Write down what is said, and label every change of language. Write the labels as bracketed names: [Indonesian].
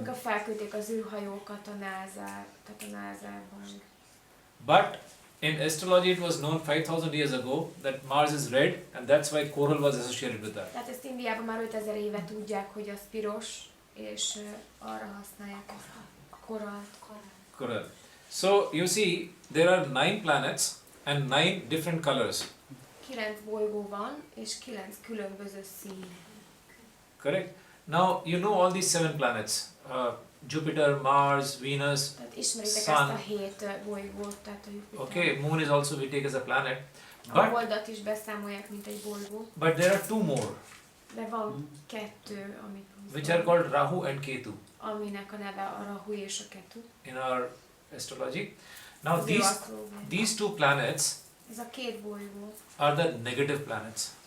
[Hungarian] amikor felküldték az űrhajókat a NASA-ban. [English] But in astrology it was known 5000 years ago that Mars is red and that's why coral was associated with that. [Hungarian] Tehát ezt Indiában már 5000 éve tudják, hogy az piros, és arra használják ezt a koralt. [English] Coral. So you see there are 9 planets and 9 different colors. [Hungarian] 9 bolygó van, és 9 különböző szín. [English] Correct? Now you know all these 7 planets. Jupiter, Mars, Venus, [Hungarian] Tehát ismeritek [English] Sun. [Hungarian] ezt a 7 bolygót, tehát a Jupiter. [English] Okay, Moon is also we take as a planet. [Hungarian] A [English] But, [Hungarian] Holdat is beszámolják, mint egy bolygó. [English] but there are 2 more [Hungarian] De van 2, amit [English] which are called Rahu and Ketu [Hungarian] aminek a neve a Rahu és a Ketu. [English] in our astrology. Now [Hungarian] Az ő asztrológia. [English] these 2 planets [Hungarian] Ez a 2 bolygó [English] are the negative planets.